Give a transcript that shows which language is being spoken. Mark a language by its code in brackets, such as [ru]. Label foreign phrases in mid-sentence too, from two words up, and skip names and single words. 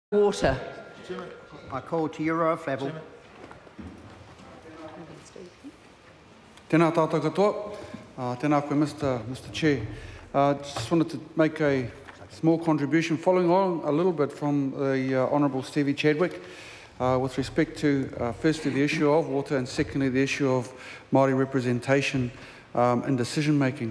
[en] Water. I call to Euro Flavell. [mi] Tēnā tātou katoa. Tēnā koe, [en] Mr. Chair. Just wanted to make a small contribution following on a little bit from the Honourable Stevie Chadwick with respect to firstly the issue of water and secondly the issue of Māori representation in decision making.